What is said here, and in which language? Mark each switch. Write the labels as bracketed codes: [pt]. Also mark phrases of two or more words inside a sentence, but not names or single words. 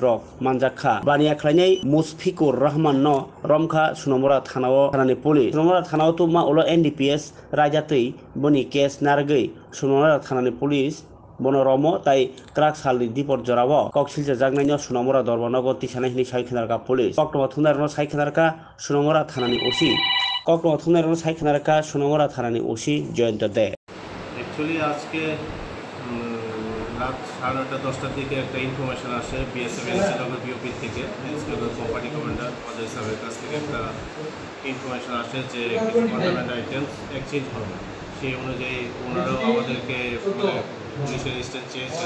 [trp] रक मानजाखा बानिया खलायनाय मुसफिकुर रहमान न रमखा सुनामुरा थानाव थानानि पुलिस सुनामुरा थानाव तो मा उलो एनडीपीएस रायजातै बनि केस नारगै सुनामुरा थानानि पुलिस बनरमो ताइ क्राक सालनि दिपर जराव कक्सिलजा जागनायनि सुनामुरा दरबारनगर तिसानायनि साइखनारका पुलिस कक्टमा थुनारनो साइखनारका सुनामुरा थानानि ओसि कक्टमा थुनारनो साइखनारका सुनामुरा थानानि ओसि जयন্ত दे [bn] एक्चुअली আজ কে রাত 9:30-10টার দিকে একটা ইনফরমেশন আসে বিএসএফ এনসিনগর বিওপি থেকে এনসিনগর কোম্পানি কমান্ডার অজয় সাহেবের কাছ থেকে একটা ইনফরমেশন আসে যে কিছু কন্ট্রাব্যান্ড আইটেমস এক্সচেঞ্জ হবে সেই অনুযায়ী ওনারাও আমাদেরকে পুলিশের লিস্টে চেয়েছেন।